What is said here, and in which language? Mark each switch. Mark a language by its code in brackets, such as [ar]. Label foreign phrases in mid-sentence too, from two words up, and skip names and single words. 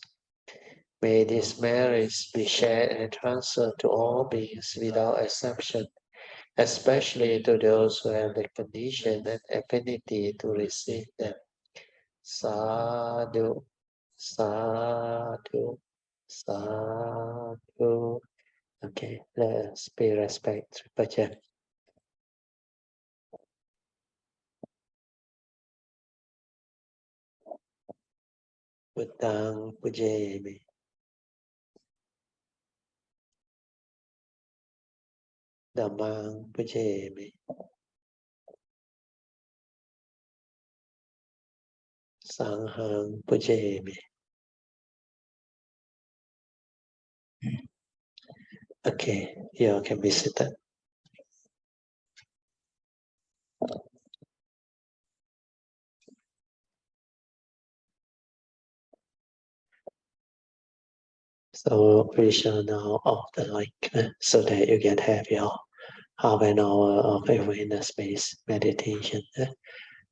[en] May these merits be shared and transferred to all beings without exception, especially to those who have the condition and affinity to receive them. [pi] Sadhu, sadhu, sadhu. [en] Okay, let's pay respect to Pacha. [pi] Buddhang pujayami. Dhammang pujayami. Sanghang pujayami. [en] Okay, you can be seated. So we shall now off the light so that you can have your half an hour of awareness-based meditation.